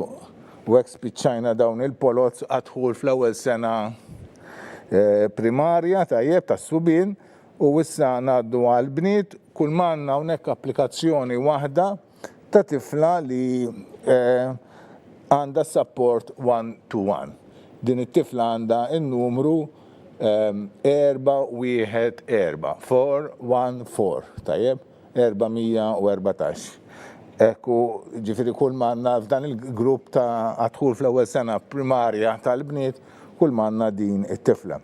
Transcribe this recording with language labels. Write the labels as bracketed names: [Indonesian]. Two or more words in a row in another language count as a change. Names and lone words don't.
[Maltese] U hekk spiċċajna dawn il-polots għadħul fl-ewwel sena primarja tajjeb tas-subien u issa ngħaddu għall-bniet kull ma għandna hawnhekk applikazzjoni waħda ta' tifla li għandha [English] support one-to-one. [Maltese] Din it-tifla għandha n-numru 414, tajjeb, 414. Ekku, ġifieri kull ma għandna f'dan il-grupp ta' għadħul fl-ewwel sena primarja tal-bniet, kull ma għandna din it-tifla.